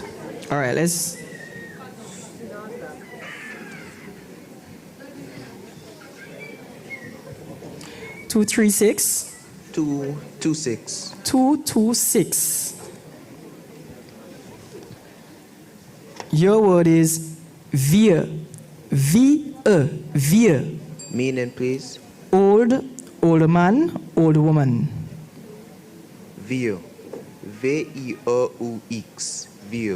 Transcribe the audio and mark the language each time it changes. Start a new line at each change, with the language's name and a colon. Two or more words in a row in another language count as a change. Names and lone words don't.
English: All right, let's. Two, 3, 6. 226. 226. Your word is vieux. V-E. Vieux. Meaning, please. Old, old man, old woman. Vieux. V-E-U-X. Vieux.